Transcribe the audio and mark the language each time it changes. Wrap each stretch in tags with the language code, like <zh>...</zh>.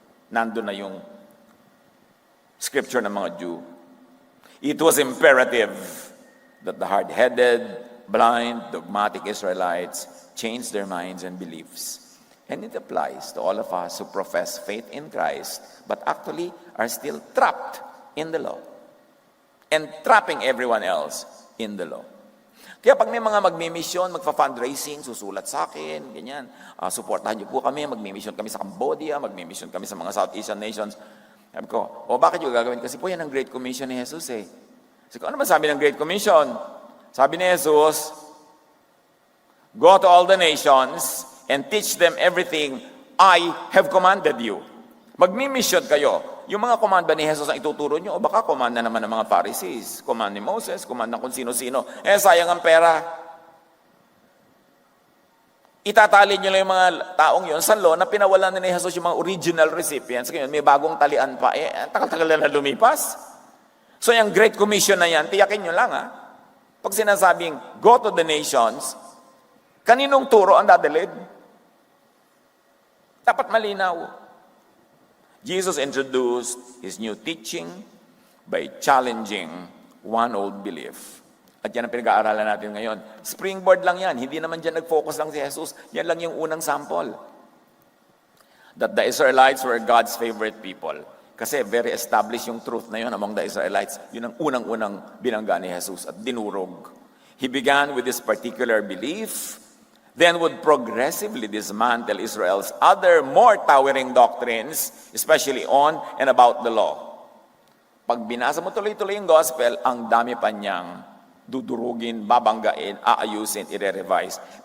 <tl>Nandun na yung scripture ng mga Jew.</tl> <en>It was imperative that the hard-headed, blind, dogmatic Israelites change their minds and beliefs. And it applies to all of us who profess faith in Christ, but actually are still trapped in the law. And trapping everyone else in the law.</en> <tl>Kaya pag may mga magmi-mission, magfa-fundraising, susulat sa akin, ganyan, supportahan niyo po kami, magmi-mission kami sa Cambodia, magmi-mission kami sa mga South Asian nations. Sabi ko, bakit yung gagawin? Kasi po yan ang Great Commission ni Jesus eh. Sabi ko, ano man sabi ng Great Commission? Sabi ni Jesus,</tl> <en>go to all the nations and teach them everything I have commanded you.</en> <tl>Magmi-mission kayo. Yung mga command ba ni Jesus ang ituturo nyo? O baka command na naman ng mga Pharisees, command ni Moses, command ng kung sino-sino. Sayang ang pera. Itatali nyo lang yung mga taong yun sa law na pinawalan ni Jesus yung mga original recipients. Ngayon, may bagong talian pa. Tagal-tagal na lumipas. So, yung Great Commission na yan, tiyakin nyo lang Pag sinasabing,</tl> <en>go to the nations,</en> <tl>kaninong turo ang dadalhin? Dapat malinaw.</tl> <en>Jesus introduced his new teaching by challenging one old belief.</en> <tl>At yan ang pinag-aaralan natin ngayon. Springboard lang yan. Hindi naman dyan nag-focus lang si Jesus. Yan lang yung unang sample.</tl> <en>That the Israelites were God's favorite people.</en> <tl>Kasi</tl> <en>very established yung truth na yun among the Israelites.</en> <tl>Yun ang unang-unang binangga ni Jesus at dinurog.</tl> <en>He began with this particular belief, then would progressively dismantle Israel's other more towering doctrines, especially on and about the law.</en> <tl>Pag binasa mo tuloy-tuloy yung gospel, ang dami pa niyang dudurugin, babanggain, aayusin, ire-revise.</tl>